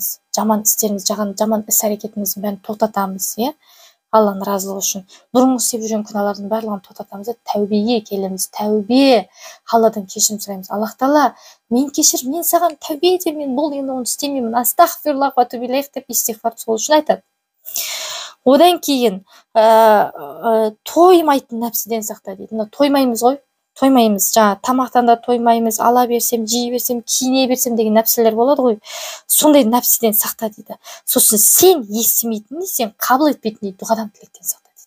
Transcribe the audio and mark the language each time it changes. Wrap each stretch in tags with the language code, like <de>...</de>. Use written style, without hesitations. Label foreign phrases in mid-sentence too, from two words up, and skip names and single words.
<kk>Жаман істеріміз, жаман іс-әрекетіміздің бәрін тоқтатамыз, иә? Алланың разылығы үшін. Бұрынғы істеп жүрген күнәлардың барлығын тоқтатамыз, тәубеге келеміз. Тәубе, Алладан кешірім сұраймыз. Аллах Тағала, мен кешір, мен саған тәубе етемін, бұл енді оны істемеймін.</kk> <ar>أستغفر الله وأتوب إليه</ar> <kk>деп истиғфар сол үшін айтады. Одан кейін тоймайтын нәпсіден сақта дейді. Тоймаймыз ғой, тоймаймыз. Жаңа тамақтан да тоймаймыз, ала берсем, жей берсем, киіне берсем деген нәпсілер болады ғой. Сондай нәпсіден сақта дейді. Сосын сен естімейтін, сен қабыл етпейтін дұғадан, тілектен сақта дейді.</kk>